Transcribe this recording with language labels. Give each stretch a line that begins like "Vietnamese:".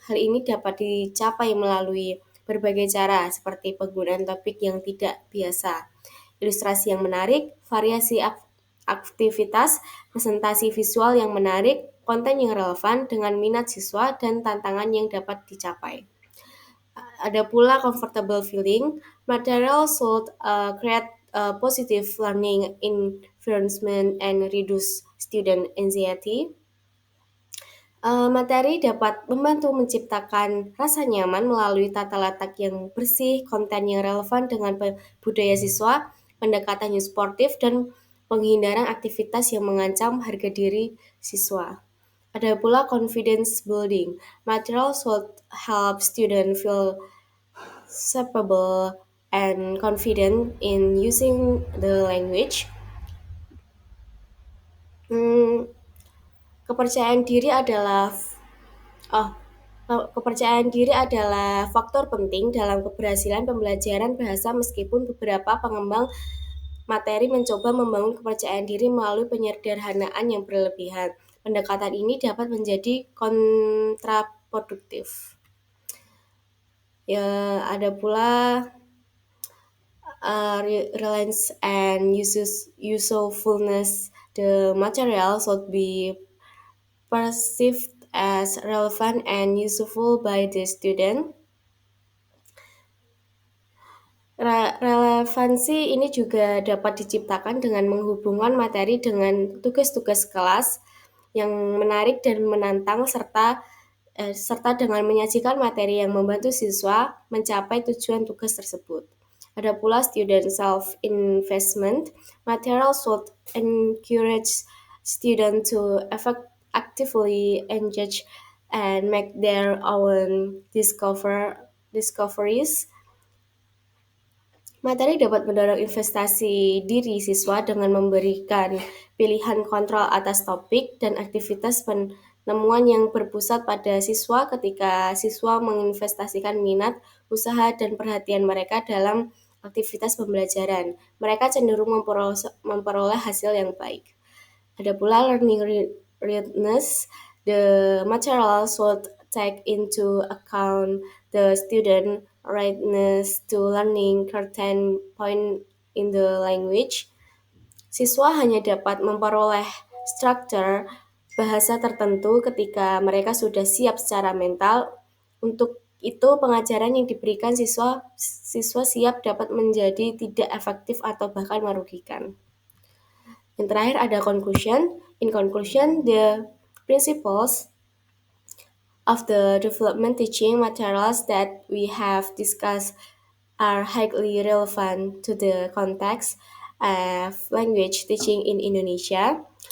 Indonesian: Hal ini dapat dicapai melalui berbagai cara, seperti penggunaan topik yang tidak biasa, ilustrasi yang menarik, variasi aktivitas, presentasi visual yang menarik, konten yang relevan dengan minat siswa, dan tantangan yang dapat dicapai. Ada pula comfortable feeling.
English: Material should create a positive learning environment and reduce student anxiety.
Indonesian: Materi dapat membantu menciptakan rasa nyaman melalui tata letak yang bersih, konten yang relevan dengan budaya siswa, pendekatan yang sportif, dan penghindaran aktivitas yang mengancam harga diri siswa. Ada pula confidence building.
English: Material should help students feel capable and confident in using the language.
Indonesian: Kepercayaan diri adalah Kepercayaan diri adalah faktor penting dalam keberhasilan pembelajaran bahasa, meskipun beberapa pengembang materi mencoba membangun kepercayaan diri melalui penyederhanaan yang berlebihan. Pendekatan ini dapat menjadi kontraproduktif. Ya, ada pula relevance and usefulness.
English: The material should be perceived as relevant and useful by the student.
Indonesian: Relevansi ini juga dapat diciptakan dengan menghubungkan materi dengan tugas-tugas kelas yang menarik dan menantang, serta dengan menyajikan materi yang membantu siswa mencapai tujuan tugas tersebut. Ada pula
English: student self-investment. Material should encourage students to actively engage and make their own discoveries.
Indonesian: Materi dapat mendorong investasi diri siswa dengan memberikan pilihan kontrol atas topik dan aktivitas penemuan yang berpusat pada siswa. Ketika siswa menginvestasikan minat, usaha, dan perhatian mereka dalam aktivitas pembelajaran, mereka cenderung memperoleh hasil yang baik. Ada pula
English: learning readiness. The material should take into account the student readiness to learning certain point in the language.
Indonesian: Siswa hanya dapat memperoleh struktur bahasa tertentu ketika mereka sudah siap secara mental. Untuk itu, pengajaran yang diberikan siswa siap dapat menjadi tidak efektif atau bahkan merugikan. Yang terakhir ada conclusion.
English: In conclusion, the principles of the development teaching materials that we have discussed are highly relevant to the context of language teaching in Indonesia.